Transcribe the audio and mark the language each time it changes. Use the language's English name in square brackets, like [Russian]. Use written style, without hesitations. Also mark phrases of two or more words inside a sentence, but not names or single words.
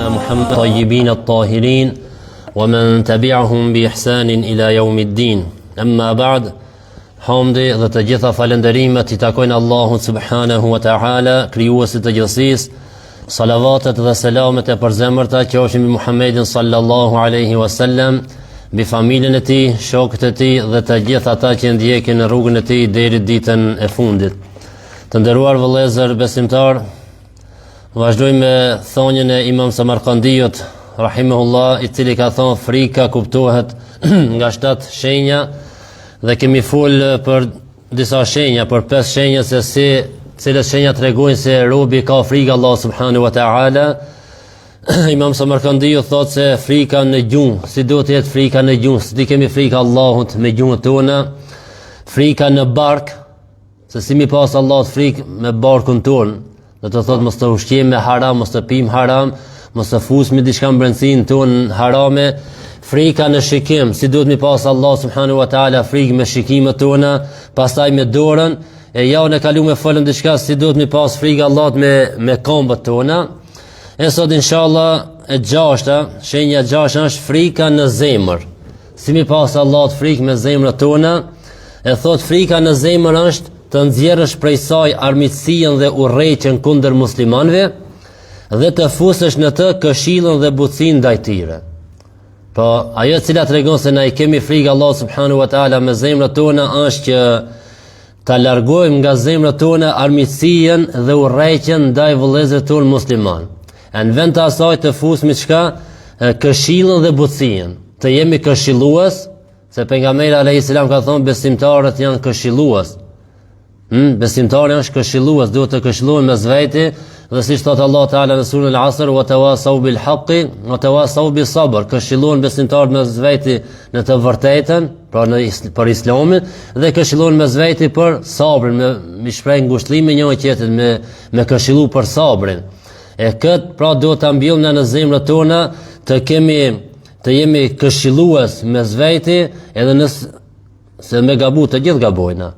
[Arabic] محمد طيبين الطاهرين ومن تبعهم بإحسان إلى يوم الدين أما بعد [Albanian] Hamdi dhe të gjitha falënderimet I takojnë Allahut [Arabic] سبحانه وتعالى, [Albanian] krijuesit të gjithësisë. Salavatet dhe selamet e përzemërta qofshin mbi Muhammedin [Arabic] صلى الله عليه وسلم, [Albanian] mbi familjen e tij, shokët e tij dhe të gjithë ata që ndjekin në rrugën e tij deri ditën e fundit. Të nderuar vëllezër besimtar, vazhdojmë me thonjën e Imam Samarkandiut rahimahullah, I cili ka thonë frika kuptohet nga 7 shenja. Dhe kemi fol për disa shenja, për 5 shenja se si cilët shenja tregojnë se robi ka frikë Allah [Arabic] سبحانه وتعالى. [Albanian] Imam Samarkandiu thot se frika në gjuhë, si do të jetë frika në gjuhë, si kemi frikë Allahut me gjuhën tona, frika në bark, se si mi pas Allahut frikë me barkun ton, do të thot mos të ushqim me haram, mos të pim haram, mos të fusmi diçka mbrencinë ton harame. Frika në shikim, si duhet mi pas Allah [Arabic] سبحانه وتعالى [Albanian] frikë me shikimet tona, pastaj me dorën, e ja në kalu me folëm diçka si duhet mi pas frikë Allah me këmbët tona. E sot inshallah e gjashta, shenja gjashta është frika në zemër. Si mi pas Allah frikë me zemrët tona, e thot frika në zemër është të nxjerrësh prej saj armiqësinë dhe urrëqen kundër muslimanëve dhe të fusësh në të këshillën dhe butësinë ndaj tyre. Po ajo e cila tregon se na I kemi frikë Allah [Arabic] سبحانه وتعالى [Albanian] me zemrat tona është që ta largojmë nga zemrat tona armiqësinë dhe urrëqen ndaj vëllezërve tonë musliman. Në vend të asaj të fusmi çka këshillën dhe butësinë, të jemi këshillues, se pejgamberi [Arabic] عليه السلام [Albanian] ka thonë besimtarët janë këshillues. Besimtari është këshillues, duhet të këshillohen mes vete. Dhe siç thot Allah Taala në surën Al-Asr, [Arabic] وتواصوا بالحق وتواصوا بالصبر, [Albanian] këshillohen besimtarët mes veti në të vërtetën, pra për Islamin, dhe këshillohen mes veti për sabrin, me shpreh ngushëllime njëri tjetrit, me këshillu për sabrin. E kët pra duhet ta mbjellna në zemrat tona, të jemi këshillues mes veti, edhe nëse me gabu të gjithë gabojna.